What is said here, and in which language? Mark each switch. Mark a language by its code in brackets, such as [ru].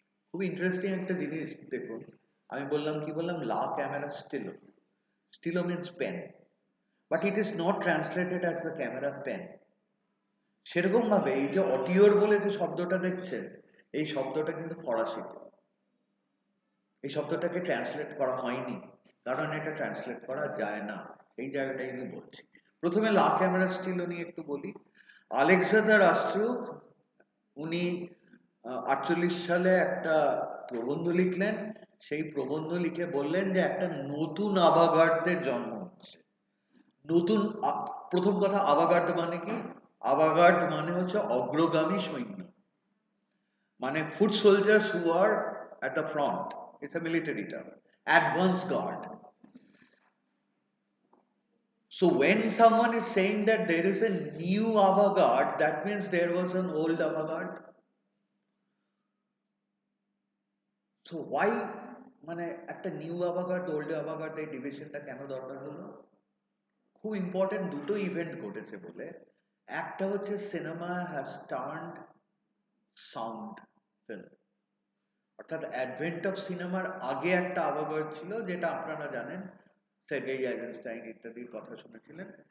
[bn] খুব ইন্টারেস্টিং একটা জিনিস দেখুন, আমি বললাম কি বললাম, লা camera স্টিলো, স্টিলো means pen, [en] but it is not translated as the camera pen. [bn] সেরকম ভাবে এই যে অটিওর বলে যে শব্দটা দেখছেন, এই শব্দটা কিন্তু ফরাসি। এই শব্দটাকে ট্রান্সলেট করা হয়নি, কারণ এটা ট্রান্সলেট করা যায় না। এই জায়গাটাই আমি বলছি। প্রথমে লা ক্যামেরা স্টিলো নিয়ে একটু বলি। আলেকজান্ডার আস্ট্রুক উনি 48 সালে একটা প্রবন্ধ লিখলেন। সেই প্রবন্ধ লিখে বললেন যে একটা নতুন আভাগার্ডদের জন্ম হচ্ছে। নতুন প্রথম কথা, আভাগার্ড মানে কি? আভাগার্ড মানে হচ্ছে অগ্রগামী সৈন্য, মানে [en] foot soldiers who are at the front. It's a military term. Advance guard. So when someone is saying that there is a new avant-garde, that means there was an old avant-garde. So why [bn] মানে একটা new avant-garde old avant-garde এই ডিভিশনটা কেন দরকার হলো? খুব important দুটো event ঘটেছে বলে। একটা হচ্ছে [en] cinema has turned sound film, [bn] অর্থাৎ অ্যাডভেন্ট অফ সিনেমার আগে একটা আভাগার্ড ছিল, যেটা আপনারা জানেন, সের্গেই আইজেনস্টাইন ইত্যাদির কথা শুনেছিলেন।